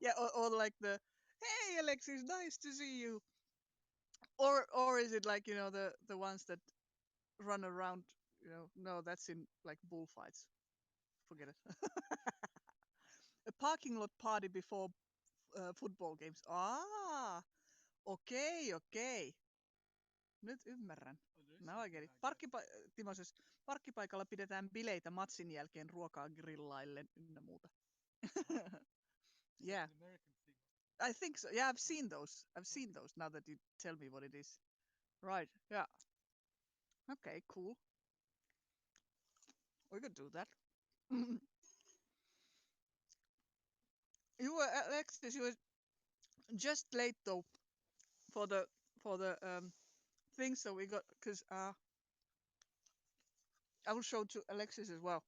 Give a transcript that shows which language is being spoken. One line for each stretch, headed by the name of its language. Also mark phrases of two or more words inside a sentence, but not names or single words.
English: yeah or like the hey Alexis nice to see you or is it like the ones that run around no that's in like bullfights forget it a parking lot party before football games
Finnish: okei nyt ymmärrän.
English: Oh, there is Now I something get it. like that. Timo says,
Finnish: parkkipaikalla pidetään bileitä matsin jälkeen ruokaa grillaillen ynnä muuta.
English: What? Is that Yeah, an American thing? I think so. Yeah, I've Oh, seen those. I've seen okay. those now that you tell me what it is. Right, yeah. Okay, cool. We could do that. You were, Alexis, you were just late though for the thing, so we got, because I will show to Alexis as well.